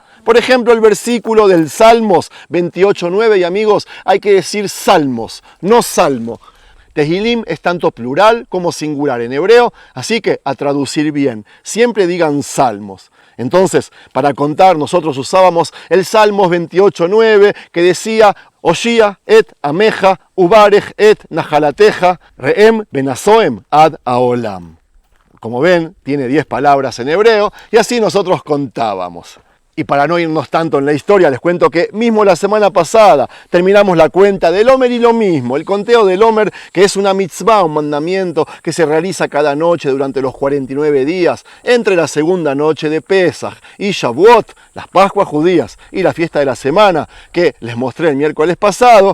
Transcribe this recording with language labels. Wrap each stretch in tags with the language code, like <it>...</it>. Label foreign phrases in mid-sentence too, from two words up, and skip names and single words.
<es>Por ejemplo, el versículo del Salmos 28:9, y amigos, hay que decir salmos, no salmo. Tehilim es tanto plural como singular en hebreo, así que a traducir bien, siempre digan salmos. Entonces, para contar, nosotros usábamos el Salmos 28:9, que decía:</es> <he>הושיעה את עמך וברך את נחלתך ורעם ונשאם עד העולם.</he> <es>Como ven, tiene 10 palabras en hebreo, y así nosotros contábamos. Y para no irnos tanto en la historia, les cuento que mismo la semana pasada terminamos la cuenta del Omer y lo mismo, el conteo del Omer, que es una mitzvah, un mandamiento que se realiza cada noche durante los 49 días, entre la segunda noche de Pesaj y Shavuot, las Pascuas judías, y la fiesta de la semana, que les mostré el miércoles pasado.</es>